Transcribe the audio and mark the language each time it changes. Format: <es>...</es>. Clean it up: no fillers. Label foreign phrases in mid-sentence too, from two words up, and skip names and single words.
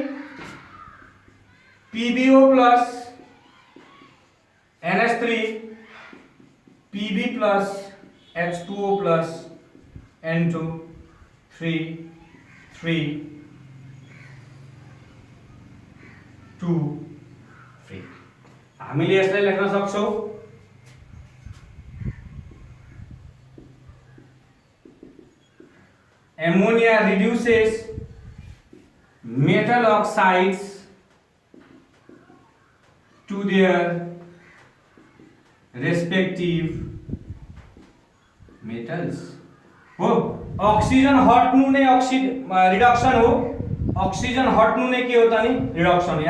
<en>PbO plus NH3 Pb plus H2O plus N2 3 3 2 3</en> <ne>हामीले यसलाई लेख्न सक्छौं</ne> <en>ammonia reduces metal oxides to their respective metals</en> <ne>हो ऑक्सीजन हट्नु नै रिडक्सन हो ऑक्सीजन हट्नु नै के हो त नि रिडक्सन यहाँ</ne>